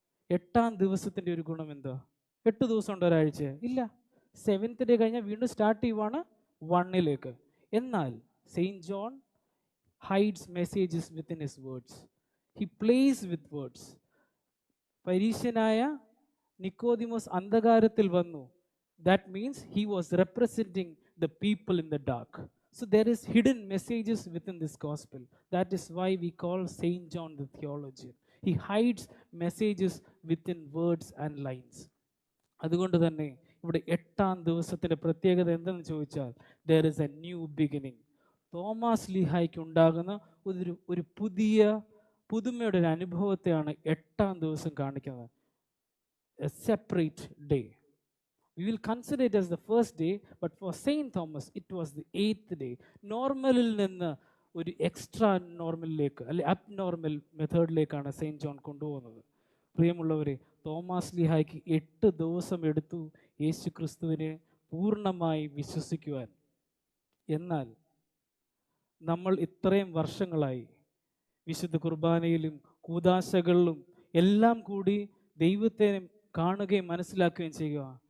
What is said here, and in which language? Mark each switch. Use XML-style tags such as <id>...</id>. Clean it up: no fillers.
<ml>8-ാം ദിവസത്തിൻ്റെ ഒരു ഗുണം എന്താ? 8 ദിവസം ഉണ്ട് ഒരാഴ്ച? ഇല്ല. 7th day കഴിഞ്ഞാൽ വീണ്ടും സ്റ്റാർട്ട് ചെയ്യുവാണ് 1ലേക്ക്. എന്നാൽ saint John</ml> <en>Hides messages within his words. He plays with words.</en> <ml>പരീശനായ Nicodemos അന്ധകാരത്തിൽ വന്നു.</ml> <en>That means he was representing the people in the dark. So there is hidden messages within this gospel. That is why we call Saint John the theologian. He hides messages within words and lines.</en> <ml>അതുകൊണ്ട് തന്നെ ഇവിടെ 8-ാം ദിവസത്തിൻ്റെ പ്രത്യേകത എന്തെന്ന് ചോദിച്ചാൽ</ml> <en>there is a new beginning.</en> <ml>Thomas ലീഹായ്ക്ക് ഉണ്ടാകുന്ന ഒരു പുതുമയുടെ ഒരു അനുഭവത്തെയാണ് 8-ാം ദിവസം കാണിക്കുന്നത്.</ml> <en>A separate day. We will consider it as the first day, but for Saint Thomas it was the 8th day.</en> <ml>നോർമലിൽ നിന്ന് ഒരു എക്സ്ട്രാ നോർമലിലേക്ക് അല്ലെ അബ്നോർമൽ മെത്തേഡിലേക്കാണ് സെയിൻറ്റ് ജോൺ കൊണ്ടുപോകുന്നത്. പ്രിയമുള്ളവരെ, തോമസ് ലീഹായ്ക്ക് 8 ദിവസം എടുത്തു യേശു ക്രിസ്തുവിനെ പൂർണ്ണമായി വിശ്വസിക്കുവാൻ. എന്നാൽ നമ്മൾ ഇത്രയും വർഷങ്ങളായി വിശുദ്ധ കുർബാനയിലും കൂദാശകളിലും എല്ലാം കൂടി ദൈവത്തെ കാണുകയും മനസ്സിലാക്കുകയും ചെയ്യുക.</ml>